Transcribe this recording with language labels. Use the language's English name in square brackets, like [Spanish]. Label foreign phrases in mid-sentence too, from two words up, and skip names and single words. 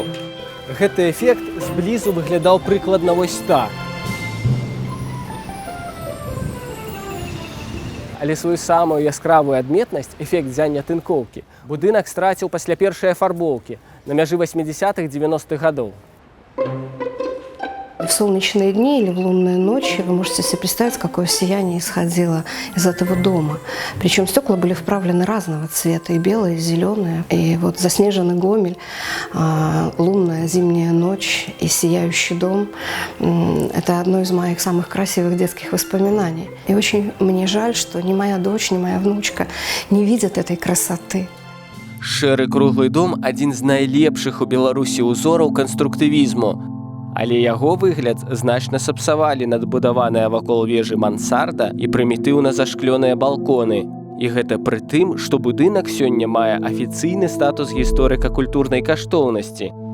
[Belarusian] Гэты эфект зблізу выглядаў прыкладна вось так. Але сваю самую яскравую адметнасць, эфект ззяння тынкоўкі, будынак страціў пасля першай афарбоўкі на мяжы 80-х-90-х гадоў. [Russian] в солнечные дни или в лунные ночи вы можете себе представить, какое сияние исходило из этого дома. Причем стекла были вправлены разного цвета, и белые, и зеленые. И вот заснеженный Гомель, лунная зимняя ночь и сияющий дом – это одно из моих самых красивых детских воспоминаний. И очень мне жаль, что ни моя дочь, ни моя внучка не видят этой красоты. [Belarusian] Шэры круглы дом адзін з найлепшых у Беларусі ўзораў канструктывізму. Але яго выгляд значна сапсавалі надбудаваныя вакол вежы мансарда і прымітыўна зашклёныя балконы. І гэта пры тым, што будынак сёння мае афіцыйны статус гісторыка-культурнай каштоўнасці.